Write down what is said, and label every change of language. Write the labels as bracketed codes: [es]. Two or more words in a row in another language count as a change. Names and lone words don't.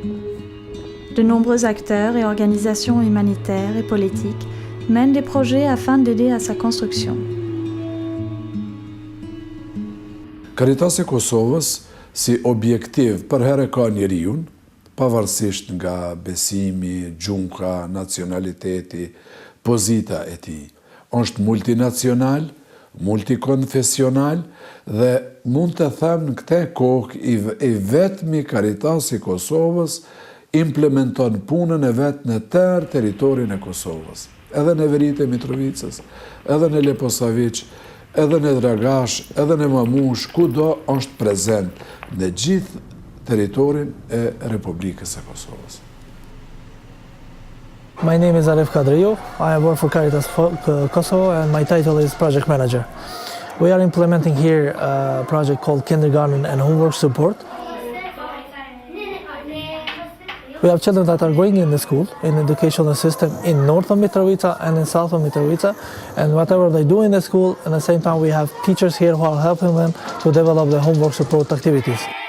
[fr] De nombreux acteurs et organisations humanitaires et politiques mènent des projets afin d'aider à sa construction. [sq] Karitasi e Kosovës si objektiv për herë ka njeriun, pavarësisht nga besimi, gjunka, nacionaliteti, pozita e tij. Është multinacional, multikonfesional dhe mund të them në këtë kohë i vetmi Karitasi i Kosovës implementon punën e vetë në tërë teritorin e Kosovës. Edhe në Veritë e Mitrovicës, edhe në Leposavić, edhe në Dragash, edhe në Mamush, kudo është prezent në gjithë teritorin e Republikës së Kosovës. [en] My name is Arif Kadriou. I work for Caritas Kosovo and my title is Project Manager. We are implementing here a project called Kindergarten and Homework Support. We have children that are going in the school, in the educational system in north of Mitrovica and in south of Mitrovica, and whatever they do in the school, at the same time we have teachers here who are helping them to develop the homework support activities.